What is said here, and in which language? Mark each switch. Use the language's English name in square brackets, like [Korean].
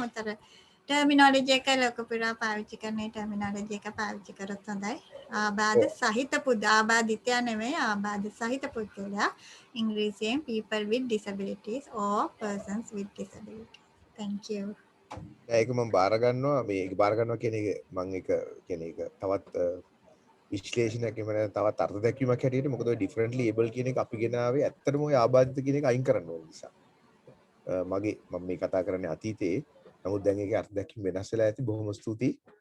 [Sinhala] මොකද ටර්මිනොලොජි එක ලෝක පුරා පාවිච්චි කරන ටර්මිනොලොජි එක පාවිච්චි කරත් හොඳයි. ආබාධ සහිත ආබාධිතයා නෙමෙයි ආබාධ සහිත පුද්ගලයා. ඉංග්‍රීසියෙන් [English] people with disabilities or persons with disabilities. Thank you. [Sinhala] ඒක මම බාර ගන්නවා මේක බාර ගන්නවා කියන එක මම ඒක කියන එක තවත් විශ්ලේෂණයක් එහෙම නැත්නම් තවත් අර්ථ දැක්වීමක් හැටියට මොකද ඔය ඩිෆරන්ට්ලි ඒබල් කියන එක අපි ගෙනාවේ ඇත්තටම ඔය ආබාධිත කියන එක අයින් කරන්න ඕන නිසා මගේ මම මේ කතා කරන්නේ අතීතයේ නමුත් දැන් ඒකේ අර්ථ දැක්වීම වෙනස් වෙලා ඇති බොහොම ස්තුතියි